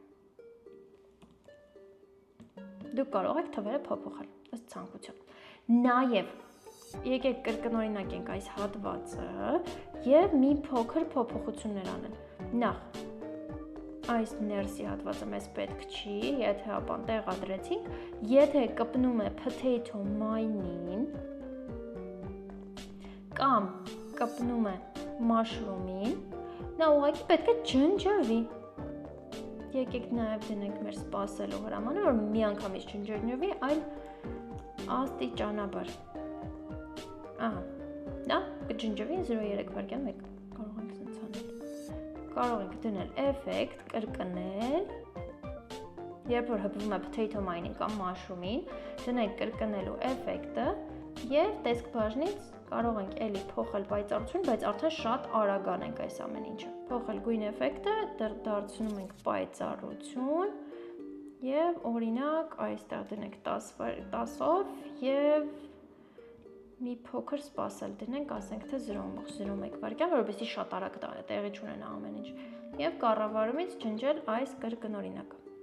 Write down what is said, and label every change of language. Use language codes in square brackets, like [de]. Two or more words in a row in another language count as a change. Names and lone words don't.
[hy] Դուք կարող եք թվերը փոփոխել, ըստ ցանկության։ Նաեւ եկեք կրկնօրինակենք այս հատվածը եւ մի փոքր փոփոխություններ անել։ Նախ այս ներսի հատվածը մեզ պետք չի, եթե ապա տեղադրեցինք, եթե կպնում է [en] potato mine- [hy] ին կամ կպնում է mushroom-ին, նա ուղղակի պետք է ջնջվի։ Եկեք նաև դնենք մեր սպասելու հրամանը, որ միանգամից ջնջվի, այլ աստիճանաբար։ Ահա, դա կջնջվի 0.3 վայրկյան 1, կարող ենք սենց անել։ Կարող ենք դնել էֆեկտ, կրկնել, երբ որ հպվում է potato mine-ին կամ mushroom-ին, դնենք կրկնելու էֆեկտը և տեսք բաժնից կարող ենք էլի փոխել պայծառություն, բայց արդեն շատ արագ անենք այս ամեն ինչը։ Փոխել գույն էֆեկտը, դարձնում ենք պայծառություն և օրինակ այստեղ դնենք 10-ով և մի փոքր սպասել դնենք, ասենք թե 0.01 վայրկյան, որովհետեւ շատ արագ տեղի չունենա ամեն ինչ։ Եվ կառավարումից ջնջել այս կրկնօրինակը։